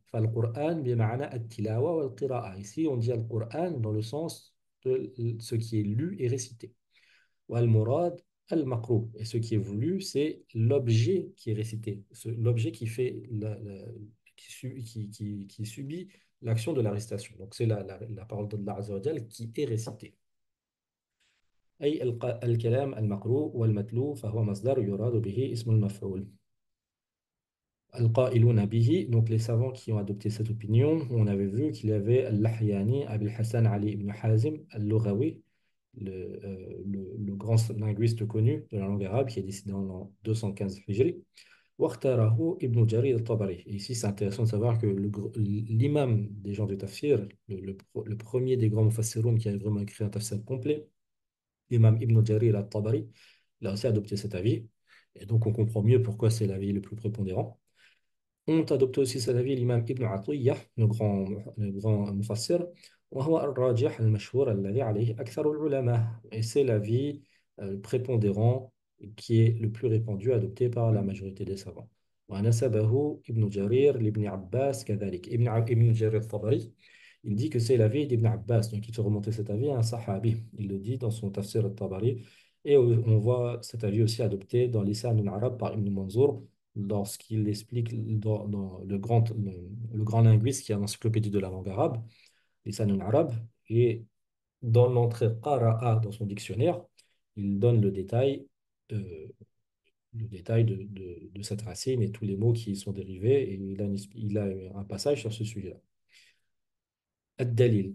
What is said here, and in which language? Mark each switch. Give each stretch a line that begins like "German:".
Arabic: Fal-Qur'an bima'na at-tilawa wal-qira'a.
French: Ici, on dit al-Qur'an dans le sens de ce qui est lu et récité.
Arabic: Wal-murad al-maqru.
French: Et ce qui est voulu, c'est l'objet qui est récité, l'objet qui fait qui subit l'action de la récitation. Donc c'est la parole d'Allah Azza wa Jal qui est récitée.
Arabic: أي الكلام المقروء والمتلو فهو مصدر يراد به اسم المفعول. Al-Qa'iluna bihi,
French: donc les savants qui ont adopté cette opinion, on avait vu qu'il y avait Al-Lahyani, Abil Hassan Ali ibn Hazim, Al-Lughawi, le grand linguiste connu de la langue arabe qui est décédé en l'an 215 Hijri, Waqtarahu ibn Jarir al-Tabari. Et ici, c'est intéressant de savoir que l'imam des gens de tafsir, le premier des grands mufassiroun qui a vraiment écrit un tafsir complet, l'imam Ibn Jarir al-Tabari, il a aussi adopté cet avis. Et donc, on comprend mieux pourquoi c'est l'avis le plus prépondérant. On adopté aussi cet avis l'imam Ibn Atiyah, le grand mufassir,
Arabic: وهو الراجح المشهور الذي عليه أكثر العلماء.
French: Et c'est l'avis prépondérant qui est le plus répandu, adopté par la majorité des savants.
Arabic: ونسبه ابن جرير لابن عباس كذلك.
French: Ibn Jarir al-Tabari, il dit que c'est l'avis d'Ibn Abbas, donc il fait remonter cet avis à un sahabi. Il le dit dans son tafsir al-Tabari. Et on voit cet avis aussi adopté dans l'Isan al-Arab par Ibn Manzour, lorsqu'il explique dans le grand linguiste qui a l'encyclopédie de la langue arabe, Lisan al-Arab, et dans l'entrée qara'a dans son dictionnaire, il donne euh, le détail de cette racine et tous les mots qui y sont dérivés, et il a un passage sur ce sujet-là. Ad-Dalil.